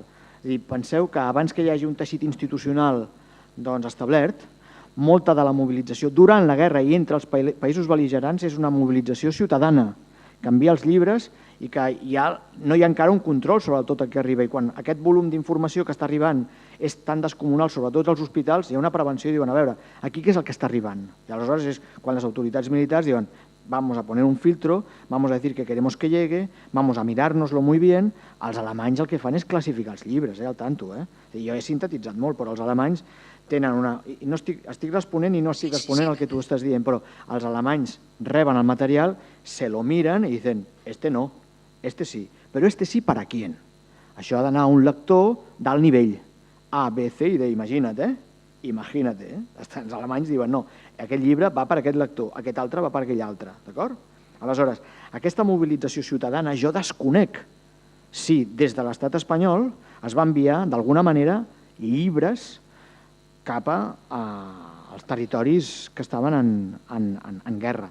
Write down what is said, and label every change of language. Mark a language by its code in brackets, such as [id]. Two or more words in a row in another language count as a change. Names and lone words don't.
[ca] És a dir, penseu que abans que hi hagi un teixit institucional establert, molta de la mobilització durant la guerra i entre els països bel·ligerants és una mobilització ciutadana, que envia els llibres i que no hi ha encara un control sobre tot el que arriba. I quan aquest volum d'informació que està arribant és tan descomunal, sobretot als hospitals, hi ha una prevenció i diuen, a veure, aquí què és el que està arribant? I aleshores és quan les autoritats militars diuen, [es] vamos a poner un filtro, vamos a decir que queremos que llegue, vamos a mirárnoslo muy bien. [ca] Els alemanys el que fan és classificar els llibres, [es] al tanto. [ca] Jo he sintetitzat molt, però els alemanys tenen una... Estic responent i no estic responent al que tu estàs dient, però els alemanys reben el material, [es] se lo miren [ca] i diuen, [es] este no, este sí, [ca] però [es] este sí para quién? [ca] Això ha d'anar a un lector d'alt nivell, A, B, C i D, imagina't, Imagina't, Els alemanys diuen, no, aquest llibre va per aquest lector, aquest altre va per aquell altre, d'acord? Aleshores, aquesta mobilització ciutadana jo desconec si des de l'estat espanyol es va enviar d'alguna manera llibres cap als territoris que estaven en guerra.